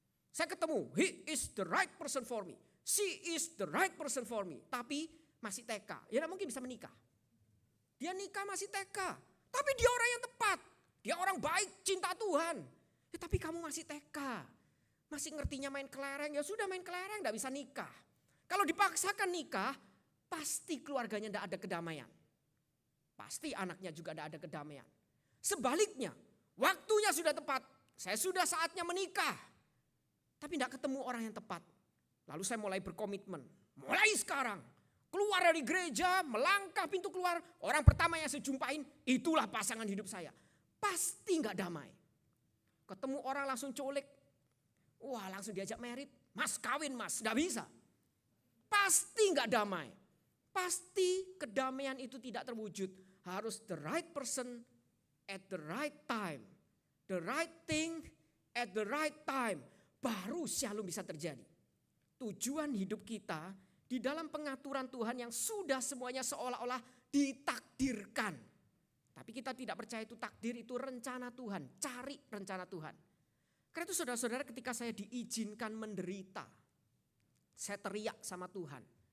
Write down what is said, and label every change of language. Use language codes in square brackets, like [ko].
[id] Saya ketemu, [en] he is the right person for me. She is the right person for me. [id] Tapi masih TK, ya tidak mungkin bisa menikah. Dia nikah masih TK, tapi dia orang yang tepat. Dia orang baik, cinta Tuhan. Ya, tapi kamu masih TK, masih ngertinya main kelereng, ya sudah main kelereng, tidak bisa nikah. Kalau dipaksakan nikah, pasti keluarganya tidak ada kedamaian. Pasti anaknya juga tidak ada kedamaian. Sebaliknya, waktunya sudah tepat, saya sudah saatnya menikah. Tapi tidak ketemu orang yang tepat. Lalu saya mulai berkomitmen, mulai sekarang. Keluar dari gereja, melangkah pintu keluar, orang pertama yang saya jumpain, itulah pasangan hidup saya. Pasti nggak damai. Ketemu orang langsung culik, wah langsung diajak merit, mas kawin mas, nggak bisa. Pasti nggak damai. Pasti kedamaian itu tidak terwujud. Harus [en] the right person at the right time. The right thing at the right time. [id] Baru shalom bisa terjadi. Tujuan hidup kita di dalam pengaturan Tuhan yang sudah semuanya seolah-olah ditakdirkan. Tapi kita tidak percaya itu takdir, itu rencana Tuhan. Cari rencana Tuhan. Karena itu saudara-saudara, ketika saya diizinkan menderita, saya teriak sama Tuhan.